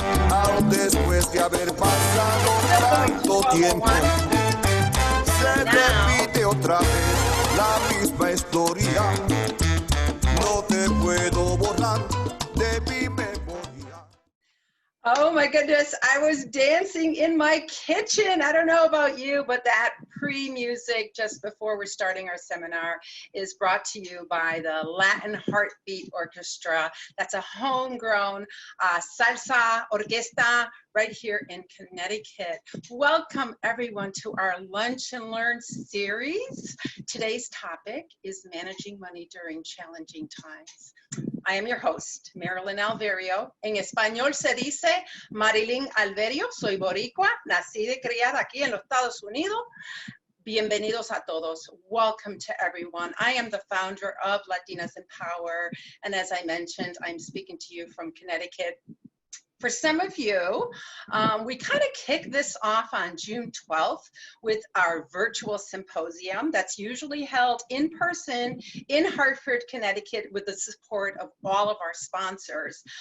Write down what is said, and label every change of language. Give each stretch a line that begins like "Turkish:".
Spanish: Aún después de haber pasado tanto tiempo, se repite otra vez la misma historia. No te puedo borrar de mi memoria.
English: Oh my goodness, I was dancing in my kitchen. I don't know about you, but that pre-music just before we're starting our seminar is brought to you by the Latin Heartbeat Orchestra. That's a homegrown salsa orquesta right here in Connecticut. Welcome everyone to our Lunch and Learn series. Today's topic is managing money during challenging times. I am your host, Marilyn Alverio.
Spanish: En español se dice Marilyn Alverio. Soy boricua, nacida y criada aquí en los Estados Unidos. Bienvenidos a todos.
English: Welcome to everyone. I am the founder of Latinas in Power. And as I mentioned, I'm speaking to you from Connecticut. For some of you, we kind of kick this off on June 12th with our virtual symposium that's usually held in person in Hartford, Connecticut with the support of all of our sponsors.